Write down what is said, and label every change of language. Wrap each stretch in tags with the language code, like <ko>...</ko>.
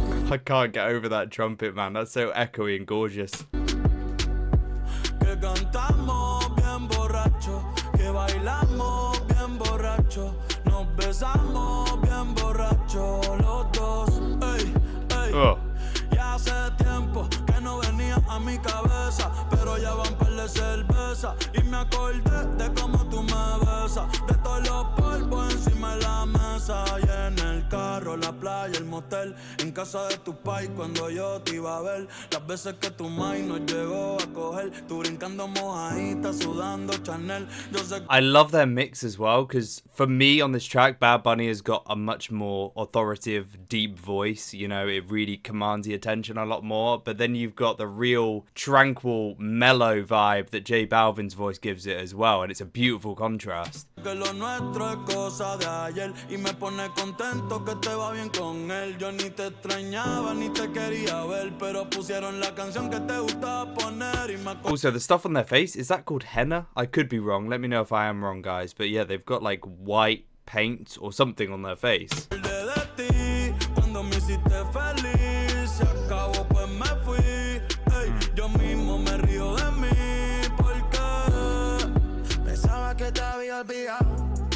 <en>I can't get over that trumpet, man. That's so echoey and gorgeous.</en> <es>Que cantamos bien borrachos, que bailamos bien borrachos, nos besamos bien borrachos los dos. Ey, ey. Oh. Ya hace tiempo que no venía a mi cabeza, pero ya van par de cerveza y me acordé de cómo tú me besas, de todos los polvos encima de la mesa y en el carro, la playa, el motel, en casa de tu pai cuando yo te iba a ver, las veces que tu mai nos llegó a coger, tú brincando mojadita, sudando Chanel. Yo sé.</es> <en>I love their mix as well, because for me on this track, Bad Bunny has got a much more authoritative, deep voice. You know, it really commands the attention a lot more, but then you've got the real tranquil, mellow vibe that J Balvin's voice gives it as well, and it's a beautiful contrast.</en> <es>Que lo nuestro es cosa de ayer y me pone contento que te va bien con él. Yo ni te extrañaba ni te quería ver, pero pusieron la canción que te gustaba poner y me.</es> <en>Also, the stuff on their face, is that called henna? I could be wrong. Let me know if I am wrong, guys. But yeah, they've got like white paint or something on their face.</en> <es>Cuando me hiciste feliz, se acabó pues me fui. Ey, yo mismo me río de mí porque pensaba que te había olvidado.</es>